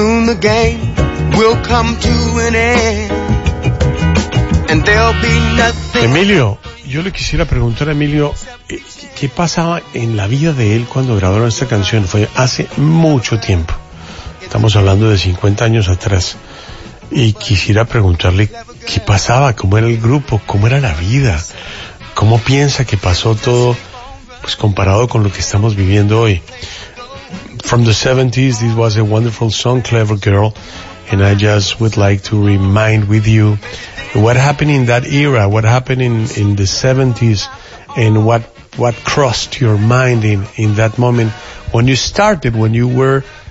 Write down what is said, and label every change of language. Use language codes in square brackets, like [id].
[en] The game will come to an end, and there'll be nothing. [es] Emilio, yo le quisiera preguntar a Emilio, ¿qué pasaba en la vida de él cuando grabaron esta canción? Fue hace mucho tiempo, estamos hablando de 50 años atrás, y quisiera preguntarle qué pasaba, cómo era el grupo, cómo era la vida, cómo piensa que pasó todo, pues comparado con lo que estamos viviendo hoy. [en] From the 70s, this was a wonderful song, Clever Girl, and I just would like to remind with you what happened in that era, what happened in the 70s, and what crossed your mind in that moment when you started, when you were